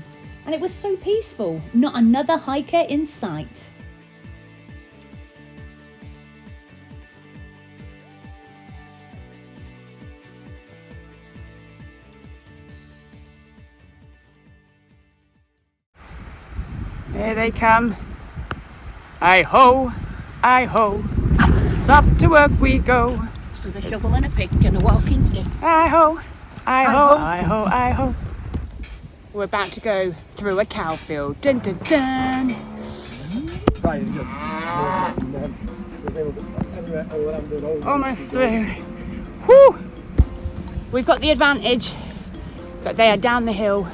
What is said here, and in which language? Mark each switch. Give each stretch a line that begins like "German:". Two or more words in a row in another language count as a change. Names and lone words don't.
English: And it was so peaceful, not another hiker in sight. Here they come. Hi-ho, hi-ho, off to work we go. With a shovel and a pick and a walking stick. Hi-ho, hi-ho, hi-ho, hi-ho. We're about to go through a cow field. Dun, dun, dun. Almost through. Whew. We've got the advantage that they are down the hill.